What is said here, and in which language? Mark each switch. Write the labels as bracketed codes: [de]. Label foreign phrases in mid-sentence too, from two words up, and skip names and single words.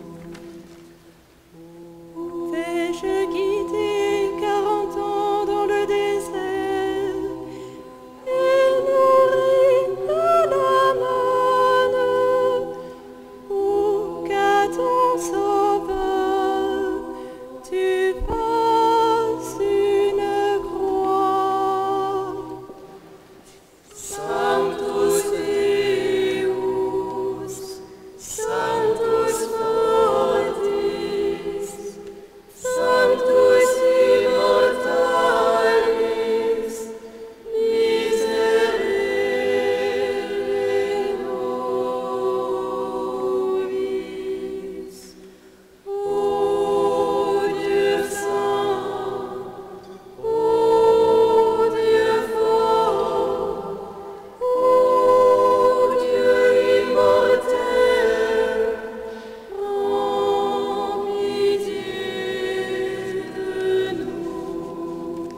[fr] T'ai-je guidé 40 ans dans le désert et nourri de la manne, pour qu'à ton sauveur tu fasses une croix. [la] Sanctus Deus, Sanctus fortis, Sanctus immortalis, miserere nobis. [fr] Ô Dieu saint, ô Dieu fort, ô Dieu immortel, prends pitié de nous.